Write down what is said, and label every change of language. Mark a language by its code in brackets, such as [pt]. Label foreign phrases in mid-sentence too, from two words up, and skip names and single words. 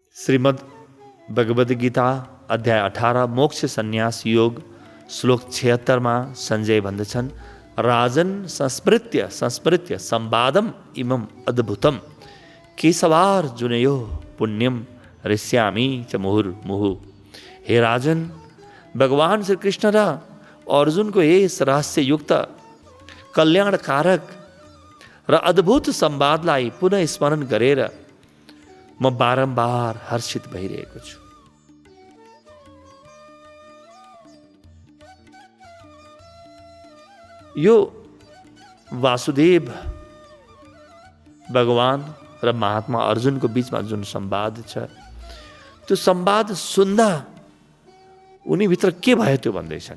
[ne] श्रीमद् भगवद गीता अध्याय 18 मोक्ष सन्यास योग श्लोक 76 संजय भन्दछन्, [sa] राजन संस्मृत्य संवादम इमम अद्भुतम केशवार्जुनयो पुण्यम ऋष्यामि च मुहुर्मुहु। [ne] हे राजन, भगवान श्री कृष्ण र अर्जुनको यस रहस्ययुक्त कल्याणकारक र अद्भुत संवादलाई पुनः स्मरण गरेर म बारम्बार हर्षित भइरहेको छु। यो वासुदेव भगवान र महात्मा अर्जुनको बीचमा जुन संवाद छ, त्यो संवाद सुन्दा उनीभित्र के भयो त्यो भन्दैछन्।